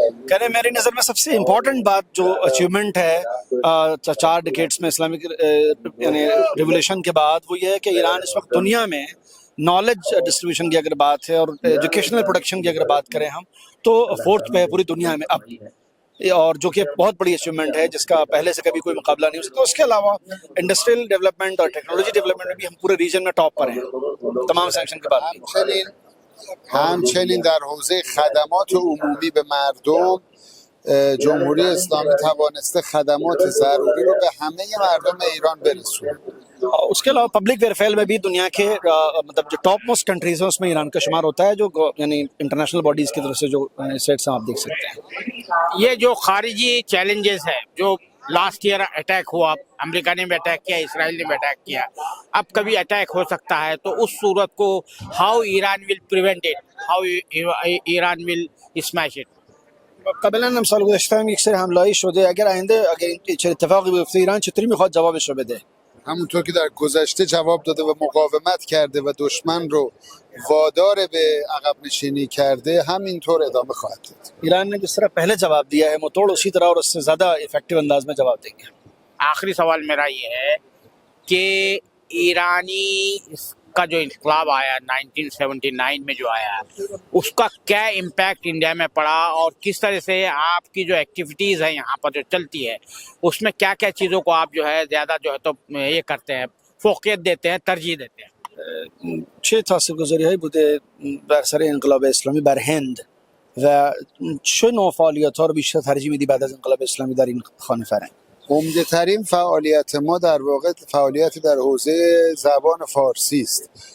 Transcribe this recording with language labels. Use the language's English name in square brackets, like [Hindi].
[Hindi] कहने मेरी नज़र में सबसे इम्पोर्टेंट बात जो अचीवमेंट है 4 डिकेड्स में इस्लामिक यानी रिवोल्यूशन के बाद वो ये है कि ईरान इस वक्त दुनिया में नॉलेज डिस्ट्रीब्यूशन की अगर बात है और एजुकेशनल प्रोडक्शन की अगर बात करें हम तो 4th पे है पूरी दुनिया में अब, और जो कि बहुत बड़ी अचीवमेंट है जिसका पहले से कभी कोई मुकाबला नहीं हो सकता. उसके अलावा इंडस्ट्रियल डेवलपमेंट और टेक्नोलॉजी डेवलपमेंट में भी हम पूरे रीजन में टॉप पर हैं तमाम सैंक्शन के बाद. [Persian] همچنین در حوزه خدمات عمومی به مردم جمهوری اسلامی توانسته خدمات ضروری رو به همه مردم ایران برسونه. [Hindi] उसके अलावा पब्लिक वेलफेयर में भी दुनिया के मतलब जो टॉप मोस्ट कंट्रीज हैं उसमें ईरान का शुमार होता है, जो यानी इंटरनेशनल बॉडीज की तरफ से जो सेट्स हैं आप देख सकते हैं. ये जो खारिजी चैलेंजेस है, जो लास्ट ईयर अटैक हुआ, अमेरिका ने भी अटैक किया, इसराइल ने भी अटैक किया, अब कभी अटैक हो सकता है, तो उस सूरत को [English] How Iran will prevent it, how Iran will smash it. [Persian] قبلا هم سال گذشته هم یک سری حمله‌ای شده. اگر آینده اگر این چه اتفاقی بیفته ایران چطوری میخواد جوابش رو بده؟ همونطور که در گذشته جواب داده و مقاومت کرده و دشمن رو وادار به عقب نشینی کرده همینطور ادامه خواهد داد. [Hindi] Iran ने जिस तरह पहले जवाब दिया है मुंहतोड़ उसी तरह और उससे ज़्यादा इफेक्टिव अंदाज में जवाब देंगे. आखिरी सवाल मेरा ये है कि ईरानी का जो इनकलाब आया 1979 में जो आया, उसका क्या इम्पैक्ट इंडिया में पड़ा और किस तरह से आपकी जो एक्टिविटीज़ है यहाँ पर जो चलती है उसमें क्या क्या चीज़ों को आप जो है ज़्यादा जो है तो ये करते हैं, फोकस देते हैं, तरजीह देते हैं. [Persian] چه تاثیرگذاری‌هایی بوده بر سر انقلاب اسلامی بر هند و چه نوع فعالیت‌ها رو بیشتر ترجیح میدی بعد از انقلاب اسلامی در این خانه فرهنگ؟ عمده ترین فعالیت ما در واقع فعالیت در حوزه زبان فارسی است.